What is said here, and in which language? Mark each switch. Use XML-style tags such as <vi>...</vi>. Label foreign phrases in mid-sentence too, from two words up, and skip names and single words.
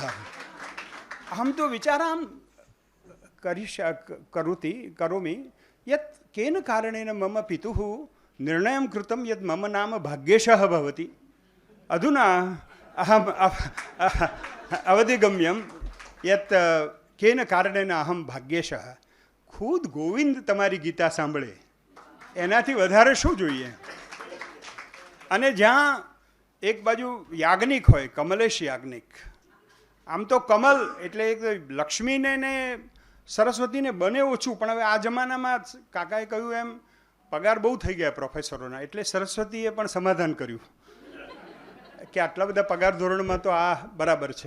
<sa>अहं तु विचारान् करोमि यत् केन कारणेन मम पितुः निर्णयं कृतं यत् मम नाम भाग्येशः भवति. अधुना अहम् अवधिगम्यं यत् केन कारणेन अहं भाग्येशः.</sa> <gu>खुद गोविंद તમારી ગીતા સાંભળે એનાથી વધારે શું જોઈએ? અને જ્યાં એક બાજુ યાજ્ઞિક હોય, કમલેશ યાજ્ઞિક, આમ તો કમલ એટલે એક લક્ષ્મીને ને સરસ્વતીને બને ઓછું, પણ હવે આ જમાનામાં કાકાએ કહ્યું એમ પગાર બહુ થઈ ગયા પ્રોફેસરોના, એટલે સરસ્વતીએ પણ સમાધાન કર્યું કે આટલા બધા પગાર ધોરણમાં તો આ બરાબર છે.</gu>